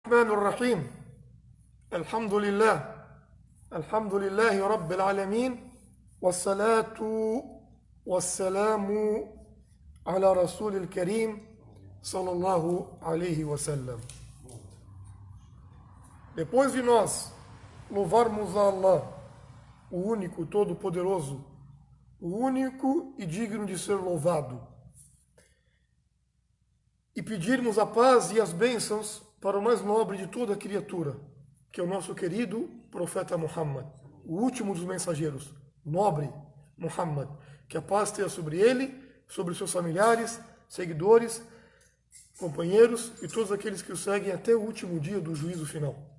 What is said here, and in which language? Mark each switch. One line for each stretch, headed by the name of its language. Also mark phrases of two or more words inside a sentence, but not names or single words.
Arabic: الرحمن الرحيم الحمد لله الحمد لله رب العالمين والصلاة والسلام على رسول الكريم صلى الله عليه وسلم.
Portuguese: Depois de nós louvarmos a Allah, o único, todo-poderoso, o único e digno de ser louvado, e pedirmos a paz e as bênçãos para o mais nobre de toda a criatura, que é o nosso querido profeta Muhammad, o último dos mensageiros, nobre Muhammad, que a paz esteja sobre ele, sobre seus familiares, seguidores, companheiros e todos aqueles que o seguem até o último dia do juízo final.